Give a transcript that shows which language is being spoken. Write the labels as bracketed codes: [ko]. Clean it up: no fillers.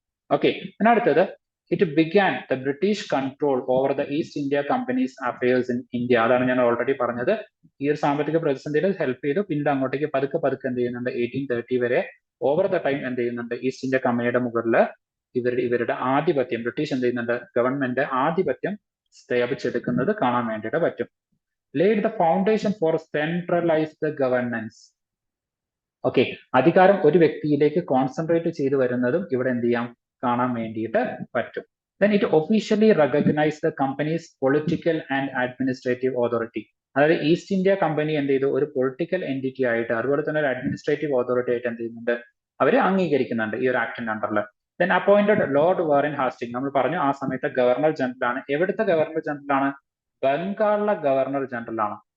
[ml] Okay, പിന്നെ അടുത്തത്, [en] It began the British control over the East India company's affairs in India. [ml] അതാണ് ഞാൻ already പറഞ്ഞത്. ഈ ഒരു സാമ്പത്തിക പ്രതിസന്ധിയിൽ ഹെൽപ്പ് ചെയ്തു. പിന്നീട് അങ്ങോട്ടേക്ക് പതുക്കെ പതുക്കെ എന്ത് ചെയ്യുന്നുണ്ട്, 1830 വരെ ഓവർ ദ ടൈം എന്ത് ചെയ്യുന്നുണ്ട്, ഈസ്റ്റ് ഇന്ത്യ കമ്പനിയുടെ മുകളിൽ ഇവരുടെ ആധിപത്യം, ബ്രിട്ടീഷ് എന്ത് ചെയ്യുന്നുണ്ട്, ഗവൺമെന്റ് ആധിപത്യം സ്ഥാപിച്ചെടുക്കുന്നത് കാണാൻ വേണ്ടിയിട്ട് പറ്റും. [en] laid the foundation for centralized governance. [ml] Okay, അധികാരം ഒരു വ്യക്തിയിലേക്ക് കോൺസെൻട്രേറ്റ് ചെയ്തു വരുന്നതും ഇവിടെ എന്ത് ചെയ്യാം, കാണാൻ വേണ്ടിയിട്ട് പറ്റും. [en] Then it officially recognized the company's political and administrative authority. [ml] അതായത് ഈസ്റ്റ് ഇന്ത്യ കമ്പനി എന്ത് ചെയ്തു, ഒരു പൊളിറ്റിക്കൽ എൻറ്റിറ്റി ആയിട്ട് അതുപോലെ തന്നെ ഒരു അഡ്മിനിസ്ട്രേറ്റീവ് ഓതോറിറ്റി ആയിട്ട് എന്ത് ചെയ്യുന്നുണ്ട്, അവര് അംഗീകരിക്കുന്നുണ്ട് ഈ ഒരു ആക്ടിന്റെ അണ്ടറിൽ. [en] Then appointed Lord Warren Hasting. [ml] നമ്മൾ പറഞ്ഞു ആ സമയത്ത് ഗവർണർ ജനറൽ ആണ്. എവിടുത്തെ ഗവർണർ ജനറൽ ആണ്, ബംഗാളിലെ ഗവർണർ ജനറൽ ആണ്.